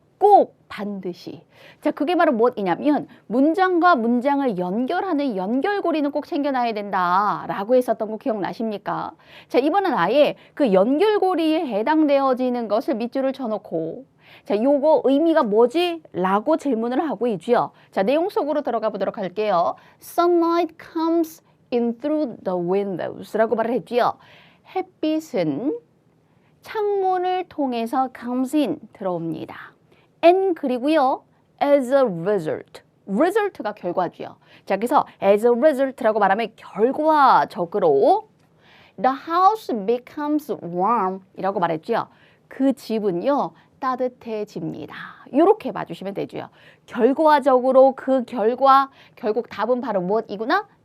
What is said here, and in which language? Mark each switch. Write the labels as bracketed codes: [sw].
[ko] 꼭 반드시. 자, 그게 바로 무엇이냐면 문장과 문장을 연결하는 연결고리는 꼭 챙겨놔야 된다라고 했었던 거 기억나십니까? 자, 이번엔 아예 그 연결고리에 해당되어지는 것을 밑줄을 쳐놓고 자, 요거 의미가 뭐지? 라고 질문을 하고 있죠. 자, 내용 속으로 들어가 보도록 할게요. [en] Sunlight comes in through the windows [ko] 라고 말을 했죠. 햇빛은 창문을 통해서 [en] comes in [ko] 들어옵니다. [en] and [ko] 그리고요 [en] as a result. result가 [ko] 결과죠. 자, 그래서 [en] as a result라고 말하면 [ko] 결과적으로 [en] the house becomes warm [ko] 이라고 말했죠. 그 집은요 따뜻해집니다. 이렇게 봐주시면 되죠. 결과적으로 그 결과 결국 답은 바로 무엇이구나?